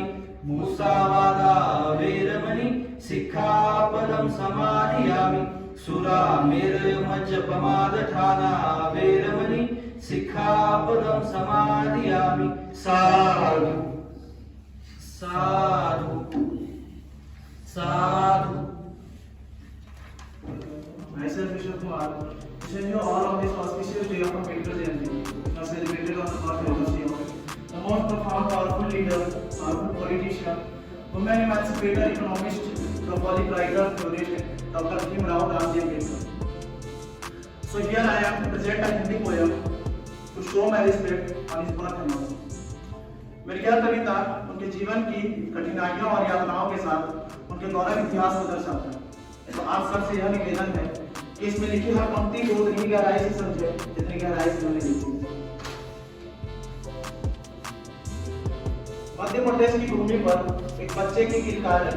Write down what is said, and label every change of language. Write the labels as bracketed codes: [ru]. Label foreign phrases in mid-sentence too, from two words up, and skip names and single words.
[pi] मुसावादा वेरमणि सिक्खापदं समादियामि। सुरामेरमज्जपमादठाना वेरमणि सिक्खापदं समादियामि। साधु साधु साधु। [en] Myself, Vishnu Kumar, wishing you all on this auspicious day of Ambedkar Jayanti, now celebrated on the birthday of the most profound, powerful leader, powerful politician, women emancipator, economist, globally writer, theorist, Dr. Bhimrao Ramji Ambedkar. So here I am to present a Hindi poem to show my respect on his birth anniversary. [hi] मेरी यह कविता उनके जीवन की कठिनाइयों और यातनाओं के साथ उनके गौरव इतिहास को दर्शाता है। तो आप सबसे यह निवेदन है कि इसमें लिखी हर पंक्ति को उतनी गहराई से समझे जितनी गहराई से उन्होंने लिखी। मध्य प्रदेश की भूमि पर एक बच्चे की किलकार लगी।